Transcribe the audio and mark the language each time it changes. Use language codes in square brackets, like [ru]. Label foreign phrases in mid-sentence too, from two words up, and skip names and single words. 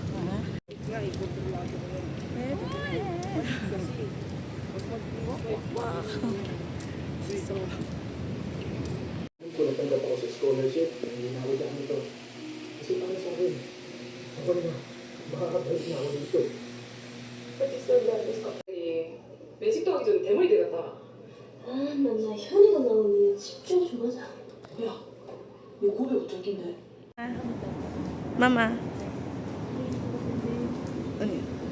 [tl] Kung natanggap ako sa scholarship, hindi na ako daan ito. Kasi para sa akin, ako na, makakabalik na ako dito. [ko] 매직도 하기 전에 대머리 되겠다. 아, 맨날 현이가 나오니 집중 좀 하자. 야, 내 고백 어쩔긴데. [tl] Mama. Ano yun?